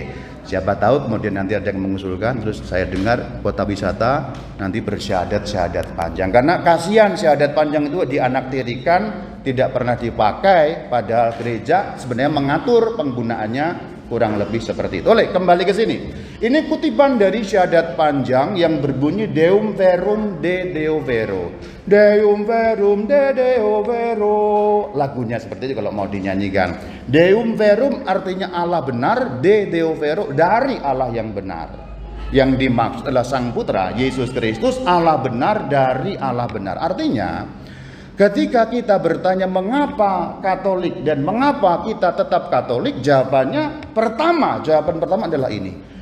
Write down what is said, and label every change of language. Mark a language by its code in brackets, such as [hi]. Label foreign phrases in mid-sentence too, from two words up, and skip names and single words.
[id] Siapa tahu kemudian nanti ada yang mengusulkan, terus saya dengar kota wisata nanti bersyahadat panjang. Karena kasihan syahadat panjang itu dianaktirikan, tidak pernah dipakai, padahal gereja sebenarnya mengatur penggunaannya kurang lebih seperti itu. Oleh, kembali ke sini. Ini kutipan dari syahadat panjang yang berbunyi [la] Deum verum de Deo vero. Deum verum de Deo vero. [id] Lagunya seperti itu kalau mau dinyanyikan. [la] Deum verum [id] artinya Allah benar, [la] de Deo vero [id] dari Allah yang benar. Yang dimaksud adalah Sang Putra Yesus Kristus, Allah benar dari Allah benar. Artinya ketika kita bertanya mengapa Katolik dan mengapa kita tetap Katolik, jawaban pertama adalah ini.